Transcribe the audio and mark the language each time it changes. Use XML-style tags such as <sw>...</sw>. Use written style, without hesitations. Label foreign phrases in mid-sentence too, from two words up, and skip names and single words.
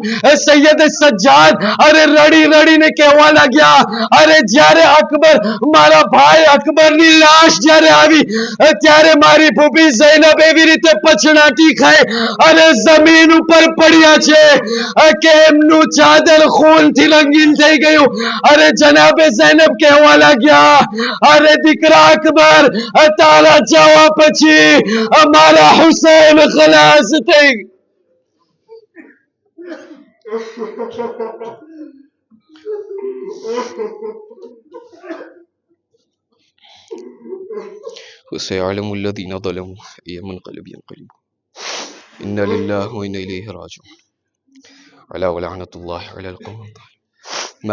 <gu>સૈયદ સજ્જાદ અરે રડી રડીને કહેવા લાગ્યા, અરે જ્યારે અકબર, મારા ભાઈ અકબરની લાશ જ્યારે આવી ત્યારે મારી ફૂફી ઝૈનબ એવી રીતે પછડાટી ખાય અને જમીન ઉપર પડ્યા છે કે એમનું ચાદર ખૂનથી રંગીન થઈ ગયું. અરે જનાબે ઝૈનબ કહેવા લાગ્યા, અરે દીકરા અકબર, તારા જવા પછી અમારા હુસૈન ખલાસ થઈ.</gu> <ar>وسيعلم الذين ظلموا أي منقلب ينقلبون إنا لله وإنا إليه راجعون ألا ولعنة الله على القوم الظالمين.</ar>